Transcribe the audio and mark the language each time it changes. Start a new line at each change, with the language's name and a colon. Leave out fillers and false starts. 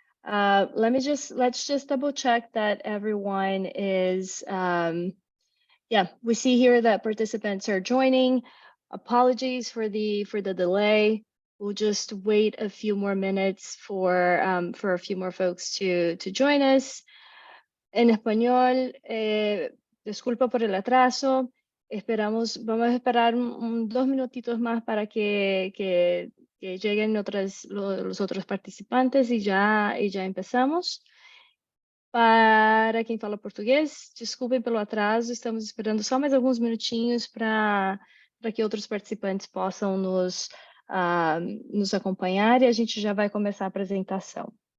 English: Let's just double check that everyone is, yeah, we see here that participants are joining. Apologies for the delay. We'll just wait a few more minutes for a few more folks to join us.
Spanish: En español, disculpa por el atraso. Vamos a esperar 2 minutitos más para que lleguen los otros participantes y ya empezamos.
Portuguese: Para quem fala português, desculpem pelo atraso, estamos esperando só mais alguns minutinhos para que outros participantes possam nos acompanhar e a gente já vai começar a apresentação.